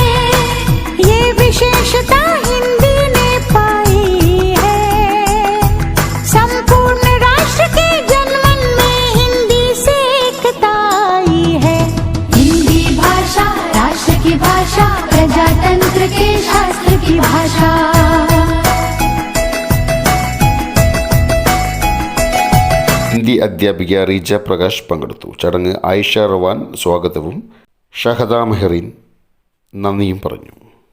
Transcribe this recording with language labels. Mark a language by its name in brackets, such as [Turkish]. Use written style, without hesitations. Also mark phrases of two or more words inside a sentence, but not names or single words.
[Hindi] ये विशेषता हिंदी ने पाई है. संपूर्ण राष्ट्र के जनमन में हिंदी से एकता आई है. हिंदी भाषा राष्ट्र की भाषा, प्रजातंत्र के शास्त्र की भाषा. [Malayalam] ഹിന്ദി അധ്യാപിക റീജ പ്രകാശ് പങ്കെടുത്തു. ചടങ്ങ് ആയിഷ റവാൻ സ്വാഗതവും ഷഹദ മെഹ്റീൻ നന്ദിയും പറഞ്ഞു.